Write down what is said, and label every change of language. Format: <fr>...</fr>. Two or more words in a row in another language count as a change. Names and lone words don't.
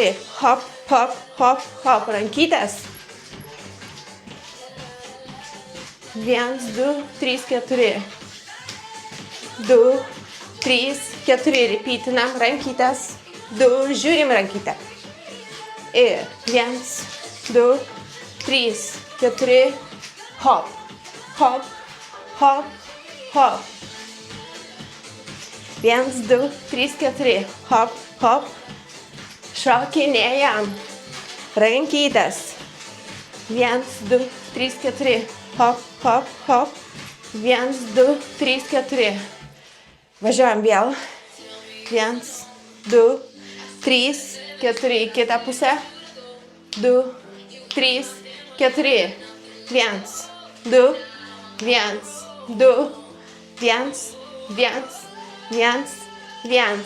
<lt>Hop, hop, hop, hop. Rankytės. 1, 2, 3, 4. 2, 3, 4, repeatinam, rankytės, 2, žiūrim rankytę. Ir 1, 2, 3, 4, hop, hop, hop, hop. 1, 2, 3, 4, hop, hop. Šokinėjam. Rankytės. 1, 2, 3, 4, hop, hop, hop. 1, 2, 3, 4. Važiuojam vėl. 1, 2, 3, 4. Į kitą pusę. 2, 3, 4. 1, 2, 1, 2, 1, 1, 1, 1.</lt>